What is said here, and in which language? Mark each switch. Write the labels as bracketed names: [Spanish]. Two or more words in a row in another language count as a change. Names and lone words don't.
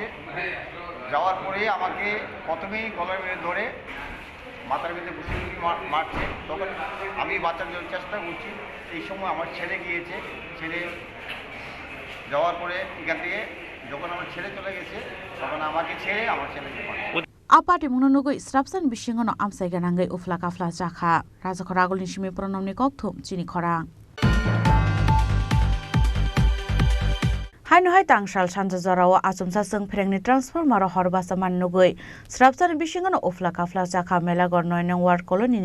[Bangla] যাওয়ার পরে আমাকে প্রথমেই গলার মেরে ধরে মাথার মধ্যে বসে মারছে। তখন আমি বাঁচার জন্য চেষ্টা করছি। এই সময় আমার ছেলে গিয়েছে, ছেলে যাওয়ার পরে এখান থেকে যখন আমার ছেলে চলে গেছে তখন আমাকে ছেড়ে আমার ছেলেকে মারে। [Kok Borok] Apati mununugui strapsan bishingono amsai ganangai ufla kafla jakha raja khoragul nishimi pronomni kokthum Chini Khorang Haino hai tangshal sanja jorao asumsa sung phrengni transformer horba saman nugui strapsan bishingono ufla kafla jakha mela gornoi nang ward colony